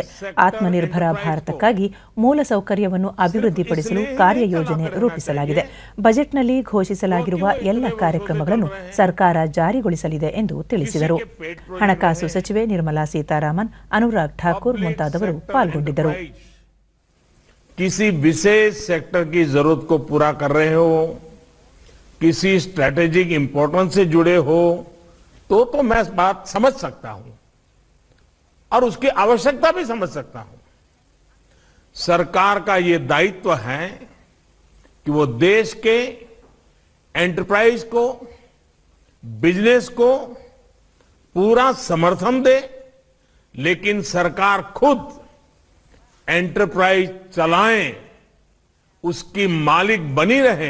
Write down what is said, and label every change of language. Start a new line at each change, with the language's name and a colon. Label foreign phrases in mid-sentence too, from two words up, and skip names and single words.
Kannada: ಆತ್ಮನಿರ್ಭರ ಭಾರತಕ್ಕಾಗಿ ಮೂಲಸೌಕರ್ಯವನ್ನು ಅಭಿವೃದ್ಧಿಪಡಿಸಲು ಕಾರ್ಯಯೋಜನೆ ರೂಪಿಸಲಾಗಿದೆ. ಬಜೆಟ್ನಲ್ಲಿ ಘೋಷಿಸಲಾಗಿರುವ ಎಲ್ಲ ಕಾರ್ಯಕ್ರಮಗಳನ್ನು ಸರ್ಕಾರ ಜಾರಿಗೊಳಿಸಲಿದೆ ಎಂದು ತಿಳಿಸಿದರು. ಹಣಕಾಸು ಸಚಿವೆ ನಿರ್ಮಲಾ ಸೀತಾರಾಮನ್, ಅನುರಾಗ್ ಠಾಕೂರ್ ಮುಂತಾದವರು ಪಾಲ್ಗೊಂಡಿದ್ದರು.
Hindi: किसी विशेष सेक्टर की जरूरत को पूरा कर रहे हो, किसी
English: strategic importance
Hindi: से जुड़े हो तो मैं इस बात समझ सकता हूं और उसकी आवश्यकता भी समझ सकता हूं. सरकार का ये दायित्व है कि वो देश के एंटरप्राइज को, बिजनेस को पूरा समर्थन दे, लेकिन सरकार खुद एंटरप्राइज चलाएं, उसकी मालिक बनी रहे.